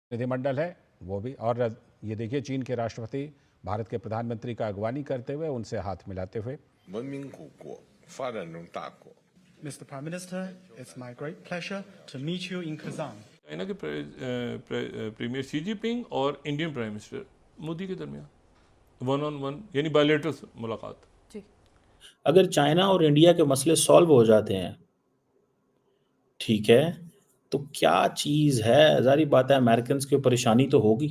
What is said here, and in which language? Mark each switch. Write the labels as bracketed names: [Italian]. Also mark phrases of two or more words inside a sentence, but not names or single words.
[Hindi] प्रतिनिधिमंडल है वो भी। और ये देखिए चीन के राष्ट्रपति भारत के प्रधानमंत्री का अगवानी करते हुए उनसे हाथ मिलाते हुए। [Chinese] 文明古国、发展中大国。 [English] Mr. Prime Minister, it's my great pleasure to meet you in Kazan. [Hindi] चाइना के प्रीमियर शी जिनपिंग और [English] Indian Prime Minister [Hindi] मोदी के दरमियान 1-on-1 यानी बायलैटरल मुलाकात। जी। अगर चाइना और इंडिया के मसले सॉल्व हो जाते हैं, ठीक है, तो क्या चीज है, जारी बात है अमेरिकन की परेशानी तो होगी।